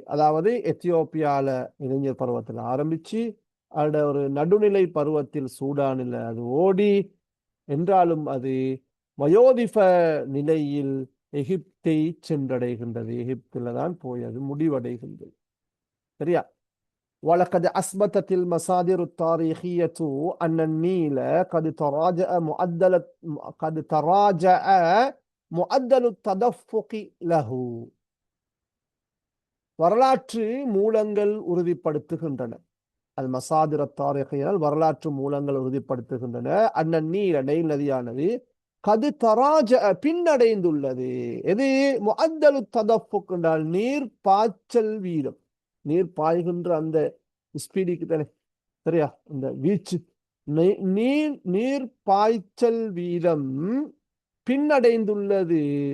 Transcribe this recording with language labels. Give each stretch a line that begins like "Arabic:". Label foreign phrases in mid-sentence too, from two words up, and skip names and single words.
Tamil: அதாவது எத்தியோப்பியால இளைஞர் பருவத்தில் ஆரம்பிச்சு அதோட ஒரு நடுநிலை பருவத்தில் சூடானில் அது ஓடி, என்றாலும் அது வயோதிப நிலையில் எகிப்தை சென்றடைகின்றது. எகிப்தில தான் போய் அது முடிவடைகின்றது. சரியா?
Arabic: وَلَقَدْ أَثْبَتَتِ الْمَصَادِرُ التَّارِيخِيَّةُ أَنَّ النِّيلَ قد تراجع معدل التدفق له.
Tamil: வரலாற்று மூலங்கள் உறுதிப்படுத்துகின்றன.
Arabic: المصادر التاريخية
Tamil: வரலாற்று மூலங்கள் உறுதிப்படுத்துகின்றன. அண்ணன் நைல் நதியானது
Arabic: قد تراجع
Tamil: பின்னடைந்துள்ளது. எது?
Arabic: معدل التدفق
Tamil: என்றால் நீர் பாய்ச்சல் வீதம், நீர் பாய்கின்ற அந்த ஸ்பீடுக்கு தானே, சரியா, இந்த வீச்சு, நீர் பாய்ச்சல் வீதம் பின்னடைந்துள்ளது.